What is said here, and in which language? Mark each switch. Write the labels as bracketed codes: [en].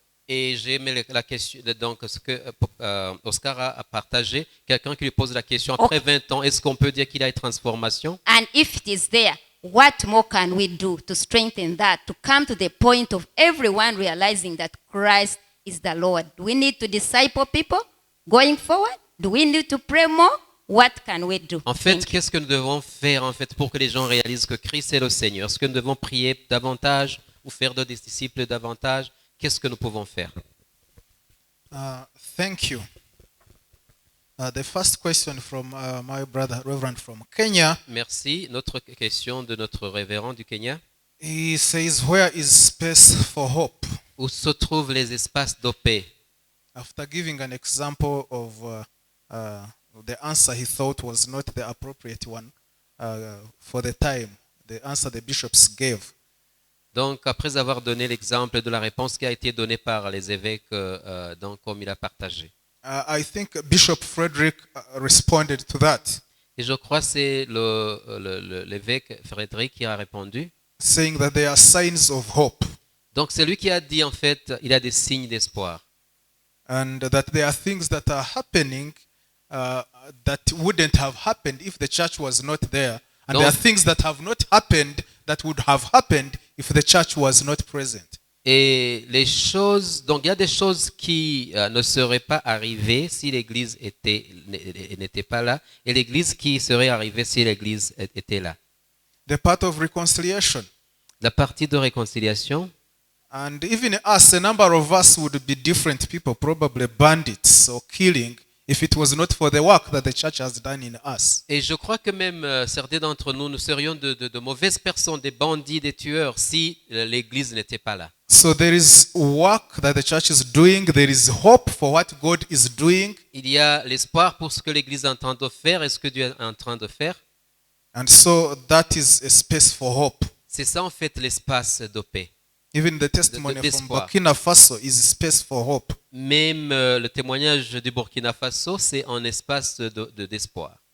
[fr] Et j'ai aimé la question, donc ce que Oscar a partagé. Quelqu'un qui lui pose la question, après 20 ans, est-ce qu'on peut dire qu'il y a une transformation? [en] And if it is there, what more can we do to strengthen that, to come to the point of everyone realizing that Christ is the Lord? Do we need to disciple people going forward? Do we need to pray more? What can we do? [fr] En fait, [en] Thank you. [fr] qu'est-ce que nous devons faire en fait pour que les gens réalisent que Christ est le Seigneur? Est-ce que nous devons prier davantage ou faire de des disciples davantage? Qu'est-ce que nous pouvons faire? [en] Thank you. The first question from my brother, Reverend from Kenya, [fr] Merci. Notre question de notre révérend du Kenya. [en] he says, "Where is space for hope?" [fr] Où se trouvent les espaces de paix? [en] After giving an example of the answer he thought was not the appropriate one for the time, the answer the bishops gave. [fr] Donc, après avoir donné l'exemple de la réponse qui a été donnée par les évêques, donc comme il a partagé. [en] I think Bishop Frederick responded to that, [fr] Et je crois que c'est l'évêque Frédéric qui a répondu. [en] saying that there are signs of hope [fr] Donc, c'est lui qui a dit, en fait, il y a des signes d'espoir. [en] and that there are things that are happening that wouldn't have happened if the church was not there. And there are things that have not happened that would have happened if the church was not present. [fr] Et les choses, donc il y a des choses qui ne seraient pas arrivées si l'Église n'était pas là, et l'Église qui serait arrivée si l'Église était là. [en] The part of reconciliation. [fr] La partie de réconciliation, [en] And even us, a number of us would be different people, probably bandits or killing, if it was not for the work that the church has done in us. [fr] et je crois que même certains d'entre nous, nous serions de mauvaises personnes, des bandits, des tueurs, si l'Église n'était pas là. [en] So there is work that the church is doing. There is hope for what God is doing. [fr] Il y a l'espoir pour ce que l'Église est en train de faire et ce que Dieu est en train de faire. [en] And so that is a space for hope. [fr] C'est ça en fait l'espace de paix. [en] Even the testimony from [fr] d'espoir. [en] Burkina Faso is space for hope. [fr] Même le témoignage du Burkina Faso, c'est un espace d'espoir.